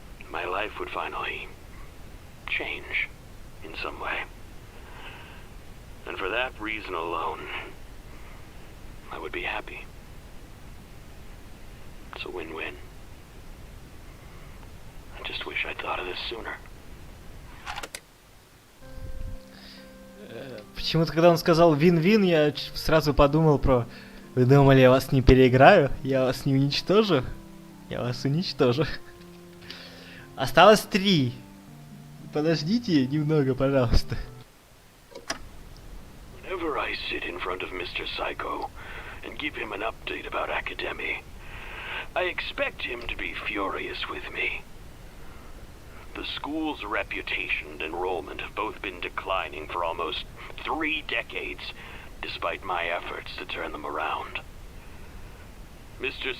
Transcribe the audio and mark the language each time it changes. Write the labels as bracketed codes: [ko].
[en] My life would finally change in some way. And for that reason alone, I would be happy. It's a win-win. I just wish I'd thought of this sooner. [ru] Почему-то, когда он сказал вин-вин, я сразу подумал про... Вы думали, я вас не переиграю? Я вас не уничтожу? Я вас уничтожу. Осталось 3. Подождите немного, пожалуйста. [en] Whenever I sit in front of Mr. Psycho and give him an update about Academy, I expect him to be furious with me. The school's reputation and enrollment have both been declining for almost 3 decades, despite my efforts to turn them around. Mr.